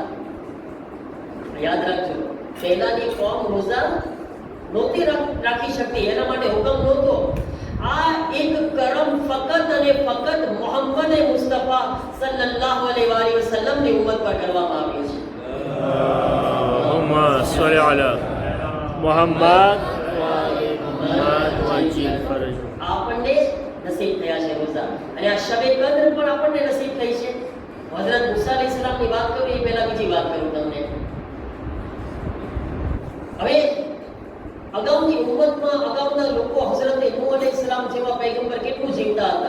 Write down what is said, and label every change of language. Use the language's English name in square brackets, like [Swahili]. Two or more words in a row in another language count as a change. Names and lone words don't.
[Gujarati] યાદ રાખજો, પહેલાની કોમ રોઝા નહોતી રાખી શકતી, એના માટે હુકમ નહોતો. આ એક કરમ ફકત અને ફકત મોહમ્મદ મુસ્તફા [Arabic] صلى الله عليه وسلم [Gujarati] ની ઉમ્મત પર કરવામાં આવ્યો છે. [Arabic] اللهم صل على محمد وآل محمد وعجل فرجهم. [Gujarati] આપણને નસીબ થયા છે રોઝા, અને આ શબે કદ્ર પણ આપણને નસીબ થઈ છે. હઝરત મૂસા અલૈહિસ્સલામ ની વાત કરું એ પહેલા બીજી વાત કરું તમને. હવે અગાઉની ઉમ્મતમાં અગાઉના લોકો હઝરત નૂહ અલૈહિસ્સલામ જેવા પૈગંબર કેટલું જીવતા હતા?